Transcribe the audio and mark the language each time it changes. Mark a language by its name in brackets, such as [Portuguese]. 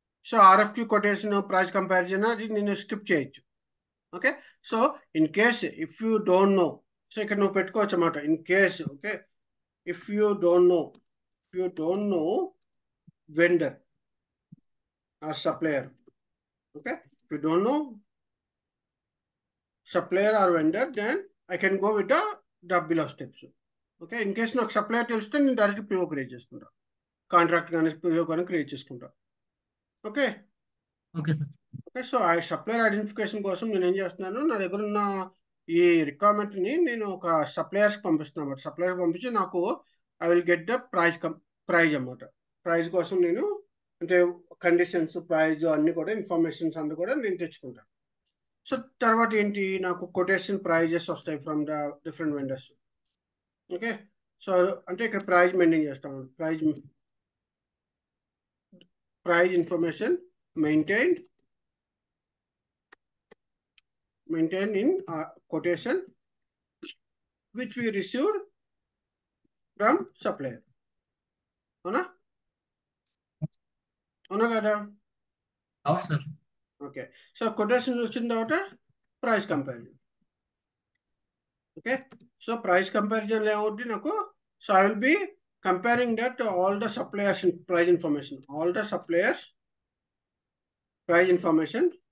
[Telugu] So RFQ quotation, price comparison అది నేను skip చేయొచ్చు. [English] okay, so in case if you don't know, so [Telugu] ఇక్కడ నువ్వు పెట్టుకోవచ్చు అన్నమాట. [English] In case, okay, if you don't know vendor or supplier. Okay, if you don't know supplier or vendor, then I can go with the below steps. [Telugu] Okay, in case నాకు supplier తెలిస్తే నేను direct PO create చేసుకుంటా, contract కానీ PO కానీ create చేసుకుంటా. Okay okay sir. Okay, so ఆ supplier identification కోసం నేను ఏం చేస్తున్నాను, నా దగ్గర ఉన్న ఈ రిక్వైర్మెంట్ని నేను ఒక సప్లయర్స్కి పంపిస్తున్నాను అన్నమాట. సప్లయర్కి పంపించి నాకు [English] I will get the price [Telugu] అన్నమాట. ప్రైజ్ కోసం నేను అంటే కండిషన్స్, ప్రైజ్ అన్ని కూడా ఇన్ఫర్మేషన్స్ అన్ని కూడా నేను తెచ్చుకుంటాను. సో తర్వాత ఏంటి, నాకు కొటేషన్ ప్రైజెస్ వస్తాయి [English] From the different vendors. [Telugu] Okay, so అంటే ఇక్కడ ప్రైజ్ మెయింటైన్ చేస్తాము. [English] Price information maintain in quotation which we received from supplier. [Telugu] అవునా కదా? అవును సార్. ఓకే, సో కొటేషన్ వచ్చిన తర్వాత price comparison. Okay, so price comparison ఏమవుతుంది నాకు? [English] So I will be comparing that all the suppliers price information, all the suppliers price information.